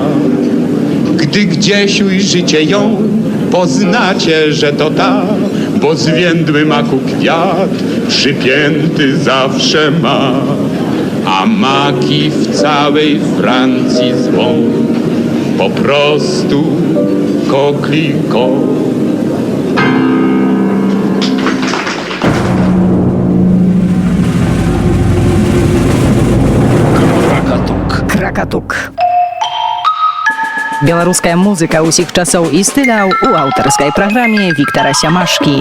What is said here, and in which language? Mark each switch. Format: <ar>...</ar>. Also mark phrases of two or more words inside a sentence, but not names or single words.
<pl>Gdy gdzieś ujrzycie ją, poznacie, że to ta, bo zwiędły maku kwiat przypięty zawsze ma. A maki w całej Francji zwą po prostu kokliko.</pl> <be>Кракатук. Беларуская музыка ўсіх часоў і стыляў у аўтарскай праграме Віктара Сямашкі.</be>